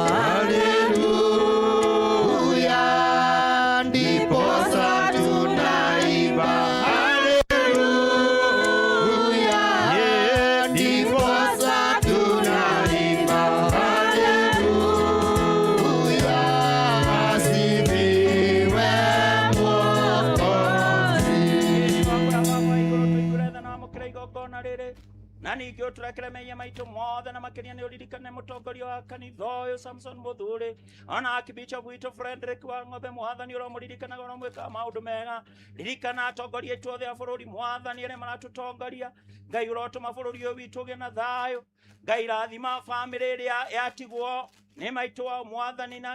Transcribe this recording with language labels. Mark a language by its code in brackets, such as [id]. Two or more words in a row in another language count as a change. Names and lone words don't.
[sw] haleluya ndiposa tunaimba haleluya ndiposa tunaimba haleluya asifiwe Mwokozi. [ki] Na ningĩ ũtũrekere mehia maitũ mothe na makĩria nĩ ũririkane mũtongoria wa kanitha ũyũ Samson Mũthuri ona Archbishop witũ Frederick wa Ng'ombe Mwathani ũromũririkanaga ũromwĩkaga maũndũ mega ririkana atongoria aitũ othe a bũrũri Mwathani arĩa maratũtongoria Ngai ũrotũma bũrũri ũyũ witũ ũgĩe na thayũ Ngai rathima bamĩrĩ ĩrĩa yatigwo nĩ maitũ wa Mwathani na